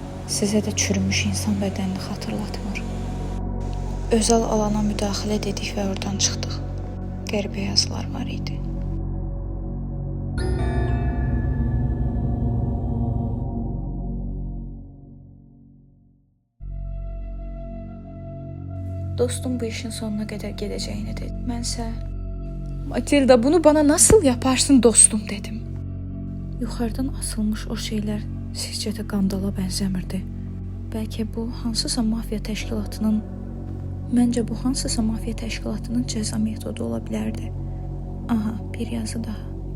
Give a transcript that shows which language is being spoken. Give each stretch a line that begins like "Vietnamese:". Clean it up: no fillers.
Azerbaijani: Sizə də çürümüş insan bədənini xatırlatmır. Özəl alana müdaxilə dedik və oradan çıxdıq. Qəribə yazılar var idi. Dostum bu işin sonuna qədər gedəcəyini dedi. Mənsə,
Turkish: Matilda, bunu bana nasıl yaparsın dostum
Azerbaijani: dedim. Yuxarıdan asılmış o şeylər sizcə də qandala bənzəmirdi. Bəlkə bu hansısa mafiya təşkilatının cəza metodu ola bilərdi. Aha, bir yazı daha.